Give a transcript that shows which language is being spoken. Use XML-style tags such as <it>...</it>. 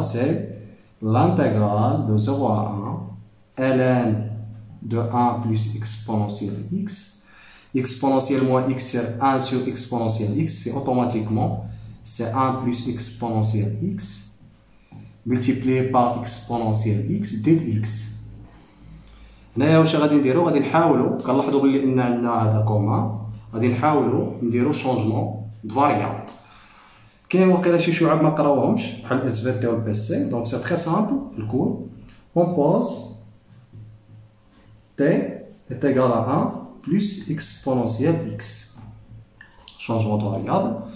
<fr>C'est l'intégrale de 0 à 1 ln de 1 plus exponentielle x. Exponentielle moins x, c'est 1 sur exponentielle x, c'est automatiquement c'est 1 plus exponentielle x multiplié par exponentielle x dx.</fr> <ar>هنايا واش غادي نديرو؟ غادي نحاولو، كنلاحظوا بلي ان عندنا هذا كوما، غادي نحاولو نديرو شونجمون د فاريابل. كاين واقيلا شي شعب ما قراوهمش بحال اس في تي و بي سي، دونك سي تري سامبل الكور.</ar> <fr>اون بوز t est égal à 1 plus exponentielle x. Changement de variable.</fr>